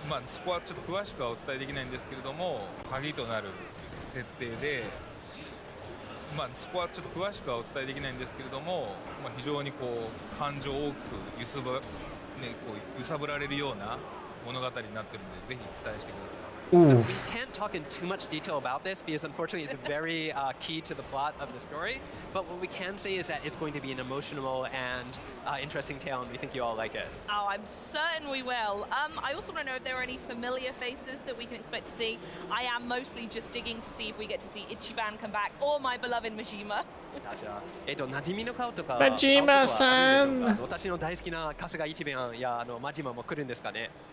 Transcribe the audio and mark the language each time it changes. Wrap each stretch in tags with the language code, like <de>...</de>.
<ja>そこはちょっと詳しくはお伝えできないんですけれども、鍵となる設定で、そこはちょっと詳しくはお伝えできないんですけれども、非常にこう感情を大きく揺さぶられるような物語になっているので、ぜひ期待してください。</ja> <en>So we can't talk in too much detail about this because unfortunately it's very key to the plot of the story. But what we can say is that it's going to be an emotional and interesting tale, and we think you all like it. Oh, I'm certain we will. I also want to know if there are any familiar faces that we can expect to see. I am mostly just digging to see if we get to see Ichiban come back or my beloved Majima.</en> <ja>馴染みの顔とか、 Majima-san! 私の大好きな春日一番やマジマも来るんですかね？</ja>